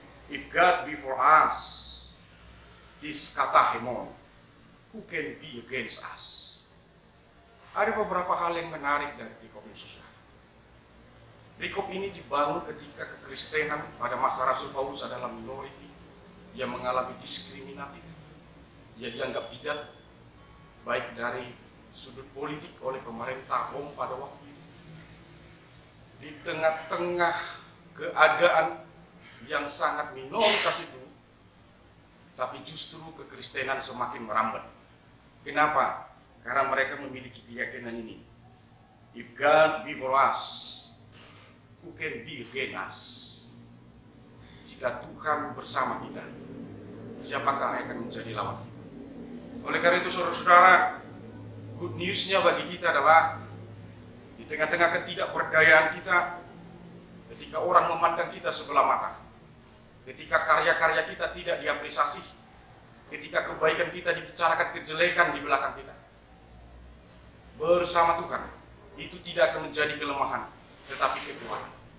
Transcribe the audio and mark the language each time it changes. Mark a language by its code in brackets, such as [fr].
[en] If God be for us, this kata hemon, who can be against us? [id] Ada beberapa hal yang menarik dari perikop ini, saudara. Perikop ini dibangun ketika kekristenan pada masa Rasul Paulus adalah minoriti yang mengalami diskriminatif. Ia dianggap bidat baik dari sudut politik oleh pemerintah Rom pada waktu itu. Di tengah-tengah keadaan yang sangat minoritas itu, tapi justru kekristenan semakin merambat. Kenapa? Karena mereka memiliki keyakinan ini. [en] If God be for us, who can be against us? [id] Jika Tuhan bersama kita, siapakah yang akan menjadi lawan kita? Oleh karena itu, saudara-saudara, good news-nya bagi kita adalah di tengah-tengah ketidakberdayaan kita, ketika orang memandang kita sebelah mata, ketika karya-karya kita tidak diapresiasi, ketika kebaikan kita dibicarakan kejelekan di belakang kita, bersama Tuhan, itu tidak akan menjadi kelemahan, tetapi kekuatan.